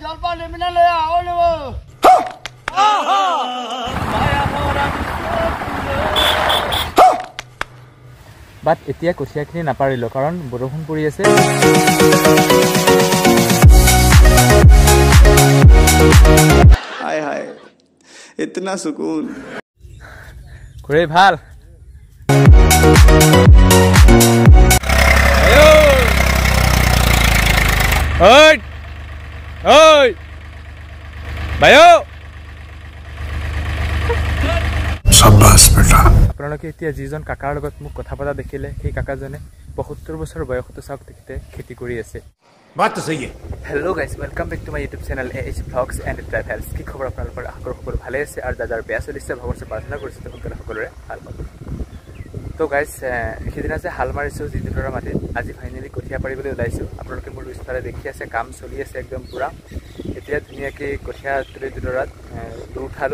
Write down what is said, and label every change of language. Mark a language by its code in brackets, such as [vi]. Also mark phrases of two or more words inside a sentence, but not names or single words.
[as] বাট এতিয়া কঠিয়াখিনি নাপাৰিলো কাৰণ বৰষুণ পৰি আছে। [hi] हाय हाय इतना सुकून [as] খুৰে ভাল ওই ওই ভাইও [hi] शाबाश बेटा। [as] আপোনালোকে এতিয়া যিজন কাকাৰ লগত মোক কথা পতা দেখিলে সেই কাকাজনে ৭৫ বছৰ বয়সতো চাওক তেখেতে খেতি কৰি আছে। [hi] बात तो सही है। [en] hello guys, welcome back to my YouTube channel AH Vlogs and Travels। [as] কি খবৰ আপোনালোকৰ? আশা কৰোঁ সকলো ভালে আছে আৰু যাৰ বেয়া চলিছে ভগৱানৰ প্ৰাৰ্থনা কৰিছোঁ সকলো সকলোৰে ভাল পাব। তো গাইস সিদিনা যে হাল মাৰিছোঁ যিটোৰ মাটিত আজি ফাইনেলি কঠীয়া পাৰিবলৈ ওলাইছোঁ। আপোনালোকে মোৰ পিছফালে দেখি আছে কাম চলি আছে একদম পুৰা। এতিয়া ধুনীয়াকৈ কঠীয়া তুলি দুডৰাত লু উঠালোঁ।